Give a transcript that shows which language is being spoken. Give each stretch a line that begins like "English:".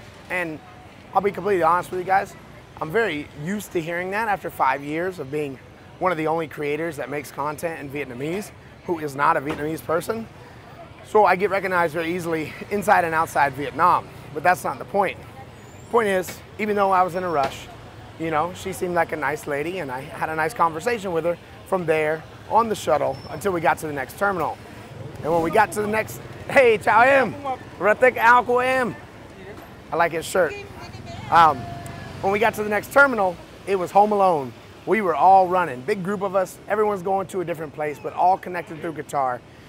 English: And I'll be completely honest with you guys. I'm very used to hearing that after 5 years of being one of the only creators that makes content in Vietnamese who is not a Vietnamese person. So I get recognized very easily inside and outside Vietnam, but that's not the point. The point is, even though I was in a rush, she seemed like a nice lady, and I had a nice conversation with her from there on the shuttle until we got to the next terminal. And when we got to the next, hey,
Vietnamese: chào em, rất thích áo của em.
English: I like his shirt. When we got to the next terminal, it was Home Alone. We were all running, big group of us. Everyone's going to a different place, but all connected through Qatar.